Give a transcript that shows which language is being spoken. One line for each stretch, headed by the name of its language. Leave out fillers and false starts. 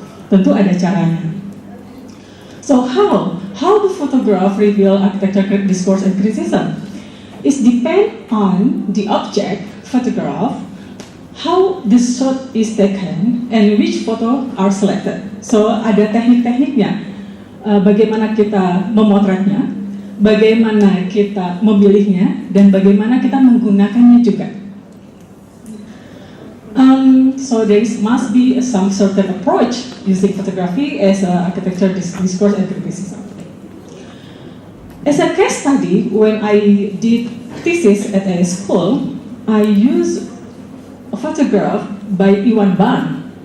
Indonesian: Tentu ada caranya.
English: So how the photograph reveal architecture discourse and criticism? It depend on the object photograph, how the shot is taken, and which photo are selected.
Indonesian: So ada teknik-tekniknya, bagaimana kita memotretnya, bagaimana kita memilihnya, dan bagaimana kita menggunakannya juga.
English: So there must be some certain approach using photography as architecture discourse and criticism. As a case study, when I did thesis at a school, I used a photograph by Iwan Ban.